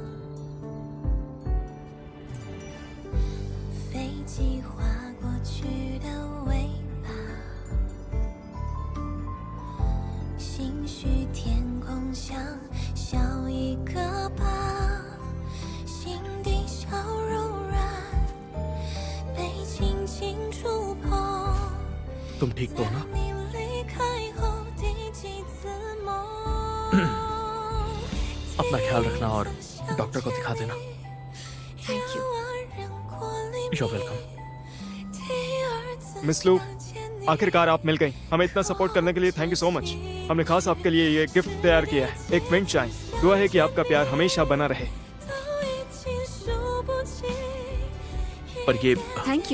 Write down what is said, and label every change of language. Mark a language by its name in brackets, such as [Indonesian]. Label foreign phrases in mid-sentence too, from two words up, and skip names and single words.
[Chinese] 飞机划过去的尾巴，兴许天空像笑一个吧，心底小柔软被轻轻触碰。 [Hindi] तुम ठीक तो हो ना? [Chinese] 你离开后第几次梦？ [Hindi] अपना ख्याल रखना और डॉक्टर को दिखा देना। [English] Thank you. You're welcome. [Hindi] मिस लू, आखिरकार आप मिल गई। हमें इतना सपोर्ट करने के लिए [English] thank you so much. [Hindi] हमने खास आपके लिए ये गिफ्ट तैयार किया है, एक [English] wind chime. [Hindi] दुआ है कि आपका प्यार हमेशा बना रहे। पर ये [English] Thank you.